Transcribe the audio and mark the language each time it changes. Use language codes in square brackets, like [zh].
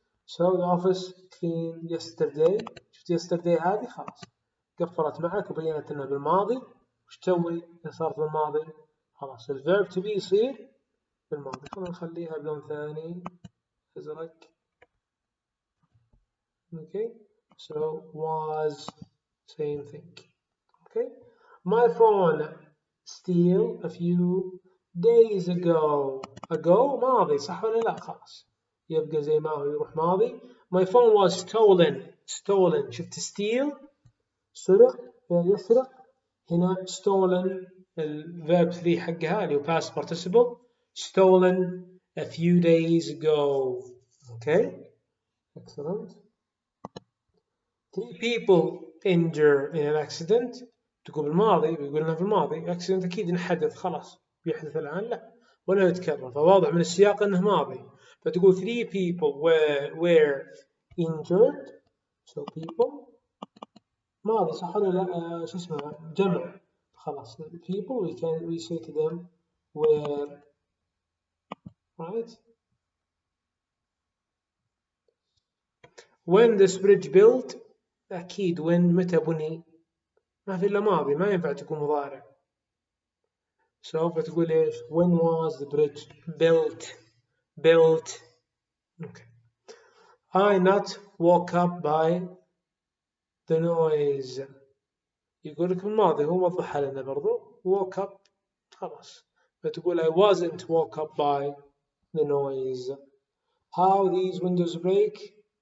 [en] So the office cleaned yesterday. [ar] شفت yesterday هذه خلاص قفلت معك وبينت انها بالماضي. وش تسوي إذا صارت بالماضي؟ خلاص الفيرب تبي يصير بالماضي. خلينا نخليها بلون ثاني أزرق. [en] Okay. So was, same thing. Okay. My phone steal a few days ago. [ar] Ago ماضي صح ولا لا؟ خلاص يبقى زي ما هو يروح ماضي. [en] My phone was stolen. [ar] شفت steal سرق يسرق. هنا stolen الverb 3 حقها اللي هو past participle. [en] Stolen a few days ago. Okay. Excellent. 3 people injured in an accident. [ar] تقول بالماضي بيقولنا في الماضي. accident أكيد انحدث خلاص بيحدث الآن لا ولا يتكرر فواضح من السياق أنه ماضي. [en] فتقول 3 people were injured. [ar] So people ماضي صح ولا لا؟ شو اسمه جمع خلاص. [en] people we say to them were, right. When this bridge built. [ar] أكيد when متى بني ما في إلا ماضي ما ينفع تكون مضارع. [en] سوف تقول إيش؟ When was the bridge built. Okay. I not woke up by the noise. [ar] يقول لك الماضي هو وضحها لنا برضو. [en] woke up خلاص. فتقول I wasn't woke up by the noise. How these windows break.